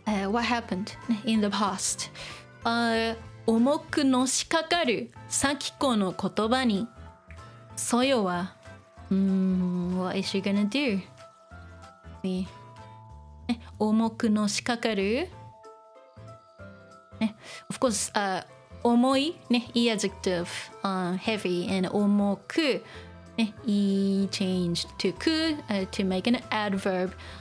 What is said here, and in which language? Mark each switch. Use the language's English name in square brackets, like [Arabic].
[English] What happened in the past? [Japanese] 重くのしかかるサキコの言葉に、ソヨは、 [English] what is she gonna do? 重くのしかかる、of course, 重い、e adjective, heavy, and 重く、e changed to く、to make an adverb.